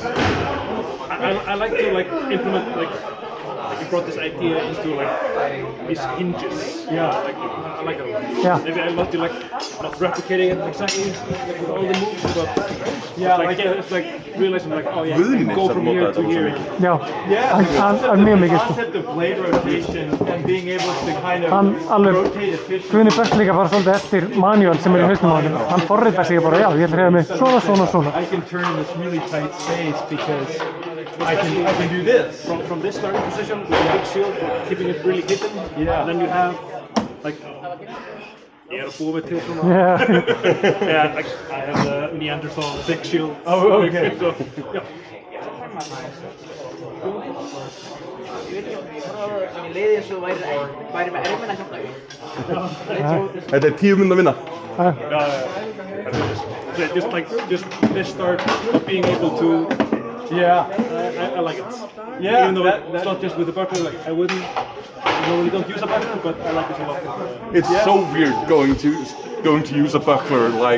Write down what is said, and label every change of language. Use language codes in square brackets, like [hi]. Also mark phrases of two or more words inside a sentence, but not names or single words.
[en] I like to like implement like you brought this idea into like these hinges. Yeah. Like I like it. Yeah. Maybe I love to like not replicating it exactly like with all the moves, but it's like realizing like oh yeah, you can go from here to here. [is] Hann mjög mikið [en] The [is] sko. [en] concept of blade rotation and being able to kind of [is] Hann alveg, [en] rotate efficiently. [is] Guðni Brecht líka bara svolítið eftir manual sem er í hausnum á honum. Hann forritar sig bara, já, ég ætla að hreyfa mig svona. [en] I can turn in this really tight space because I can do this. From this starting position with a big shield, keeping it really hidden. Yeah. And then you have like [is] búið til svona. [en] Yeah, like I have the Neanderthal big shield. Oh, okay. So, yeah. [is] Þetta 10 mínútur vinna. [en] Just this start of being able to. I like it. Yeah, even though it's not just with the buckler. Like I wouldn't. Normally don't use a buckler, but I like this a lot. It's so weird going to use a buckler like.